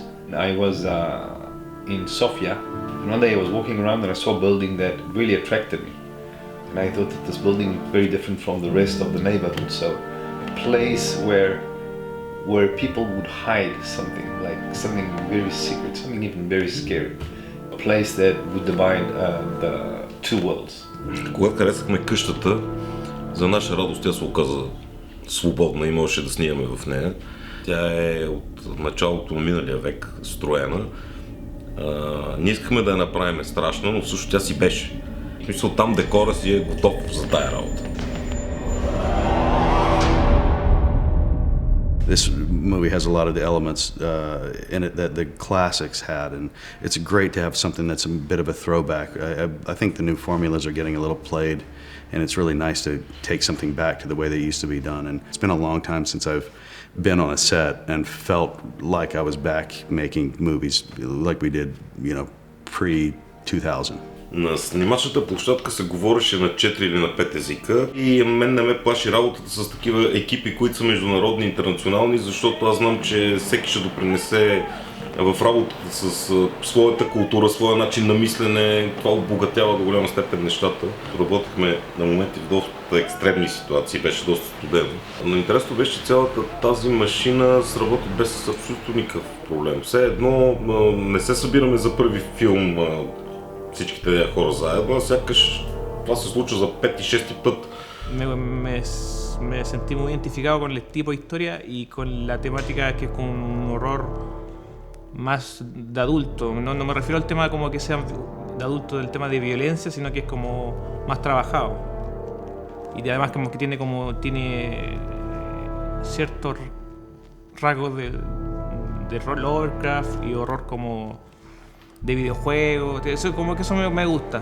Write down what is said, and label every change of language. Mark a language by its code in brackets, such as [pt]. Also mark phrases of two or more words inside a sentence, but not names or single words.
[en] I was in Sofia, and one day I was walking around and I saw a building that really attracted me. And I thought that this building was very different from the rest of the neighborhood. So a place where people would hide something, like something very secret, something even very scary. A place that would divide the two worlds. [bg] Когато харесахме къщата, за наша радост тя се оказа свободна и можеше да снимаме в нея. Тя е от началото на миналия век строена. Ние искахме да я направим страшна, но също тя си беше. В смисъл, там декора си е готов за тая работа. [en] This movie has a lot of the elements in it that the classics had, and it's great to have something that's a bit of a throwback. I think the new formulas are getting a little played, and it's really nice to take something back to the way they used to be done. And it's been a long time since I've been on a set and felt like I was back making movies like we did, pre-2000. [bg] На снимачната площадка се говореше на 4 или на 5 езика и мен не ме плаши работата с такива екипи, които са международни, интернационални, защото аз знам, че всеки ще допринесе в работата с своята култура, своя начин на мислене. Това обогатява до голяма степен нещата. Работихме на моменти в доста екстремни ситуации, беше доста студено. Но интересно беше, че цялата тази машина сработи без абсолютно никакъв проблем. Все едно не се събираме за първи филм всичките тези хора заедно, сякаш това се случва за 5-6 път. [es] Me sentí muy identificado con el tipo de historia y con la temática que es como un horror más de adulto. No me refiero al tema como que sea de adulto del tema de violencia, sino que es como más trabajado. Y además como que tiene ciertos rasgos de Lovecraft y horror como de videojuegos, eso me gusta.